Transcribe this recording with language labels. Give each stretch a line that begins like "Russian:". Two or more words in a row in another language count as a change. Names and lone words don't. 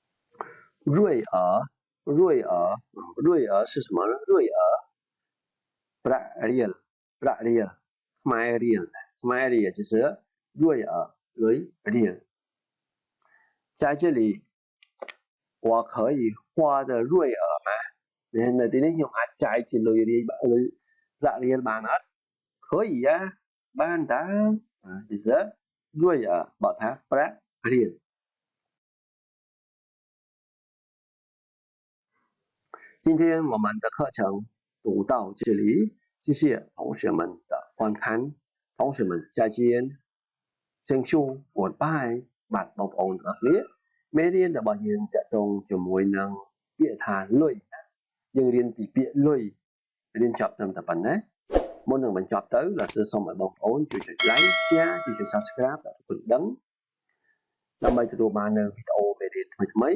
Chinese: 瑞尔是什么呢？
Khmer: ប្រាក់រៀលខ្មែររៀល
Chinese: 就是瑞尔
Khmer: រៀល
Chinese: 在这里我可以花的瑞尔吗
Thai: ในที่นี้
Khmer: ខ្ញុំអាចចាយជាលុយប្រាក់រៀលបានអត់
Chinese: 可以呀
Khmer: បានតើ
Chinese: 就是瑞尔
Khmer: បកថាប្រាក់រៀល
Chinese: 今天我们的课程读到这里，谢谢同学们的观看，同学们再见。
English: Thank you, goodbye
Khmer: បាទបងប្អូនទាំងអស់គ្នាមេរៀនរបស់ យើងតកតងជាមួយនឹងពាក្យថាលុយយើងរៀនពីពាក្យលុយរៀនចប់ត្រឹមតែប៉ុណ្ណេះមុននឹងបញ្ចប់ទៅលោកសិស្សសូ មឲ្យបងប្អូនជួយចុច
English: like share
Khmer: ជួយចុច subscribe ដល់គុណដឹងដើម្បីទទួលបាននៅវីដេអូមេរៀនថ្មីៗ